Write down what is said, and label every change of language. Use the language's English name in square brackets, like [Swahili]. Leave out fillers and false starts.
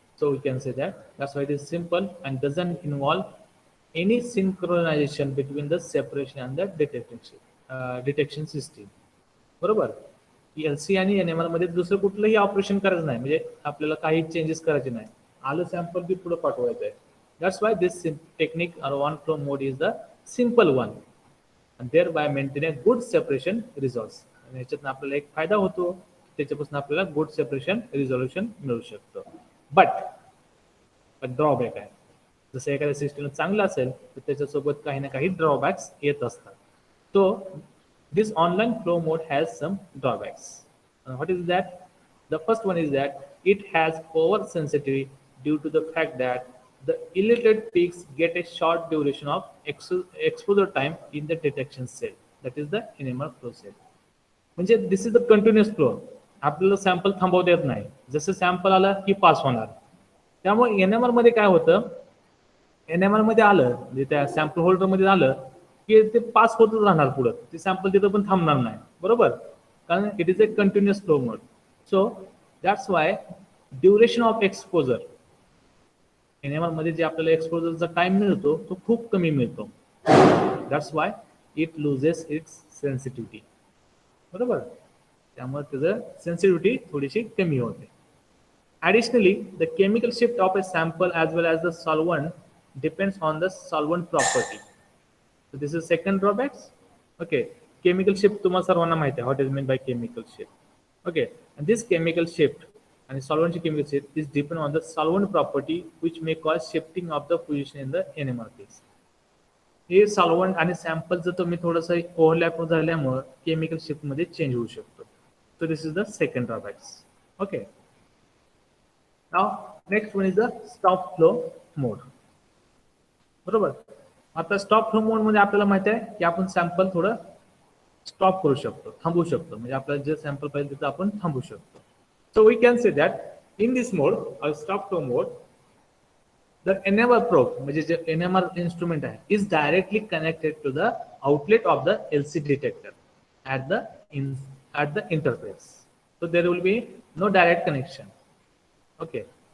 [English] So we can say that's why it is simple and doesn't involve any synchronization between the separation and the detection system. [Marathi] बरोबर. LC आणि NMR मध्ये दुसरं कुठलंही operation करायचं नाही म्हणजे आपल्याला काही चेंजेस करायचे नाही आलं सॅम्पल बी पुढे पाठवायचं आहे. [English] That's why this technique or one flow mode is the simple one and thereby maintain a good separation results. [Marathi] आणि याच्यातून आपल्याला एक फायदा होतो त्याच्यापासून आपल्याला गुड सेपरेशन रिझोल्युशन मिळू शकतं. बट ड्रॉबॅक आहे जसं एखाद्या सिस्टम चांगलं असेल तर त्याच्यासोबत काही ना काही ड्रॉबॅक्स येत असतात. [English] So this online flow mode has some drawbacks. What is that? The first one is that it has oversensitivity due to the fact that the eluted peaks get a short duration of exposure time in the detection cell. That is the NMR flow cell. [Marathi] म्हणजे [English] This is the continuous flow. [Marathi] आपल्याला sample थांबवता येत नाही जसं sample आला की pass होणार. त्यामुळे NMR मध्ये काय होतं NMR मध्ये आलं म्हणजे त्या सॅम्पल होल्डर मध्ये आलं की ते पास होतच राहणार पुढे ते सॅम्पल तिथं पण थांबणार नाही बरोबर कारण [English] It is a continuous flow mode. So that's why duration of exposure [Marathi] NMR मध्ये जे आपल्याला एक्सपोजरचा टाइम मिळतो तो खूप कमी मिळतो. [English] That's why it loses its sensitivity. [Marathi] बरोबर, त्यामुळे त्याचं सेन्सिटिव्हिटी थोडीशी कमी होते. [English] Additionally, the chemical shift of a sample as well as the solvent depends on the solvent property. So this is second drawbacks. [Marathi] Okay, chemical shift तुम्हाला सर्वांना माहिती आहे. [English] What is meant by chemical shift? Okay, and this chemical shift and solvent chemical shift is depend on the solvent property which may cause shifting of the position in the NMR phase. [Marathi] हे solvent आणि sample जर तुम्ही थोडंसं overlap झाल्यामुळे chemical shift मध्ये change होऊ शकतो. [English] So this is the second drawbacks. Okay, now next one is the stop flow mode. [Marathi] बरोबर, आता स्टॉप फ्लो मोड मध्ये आपल्याला माहिती आहे की आपण सॅम्पल थोडं स्टॉप करू शकतो, थांबवू शकतो. म्हणजे आपल्याला जे सॅम्पल पाहिजे तिथं आपण थांबवू शकतो. [English] so we can say that in this mode or stop flow mode the NMR probe, [Marathi] म्हणजे जे NMR instrument आहे, [English] is directly connected to the outlet of the LC detector at the interface. So there will be no direct connection. Okay.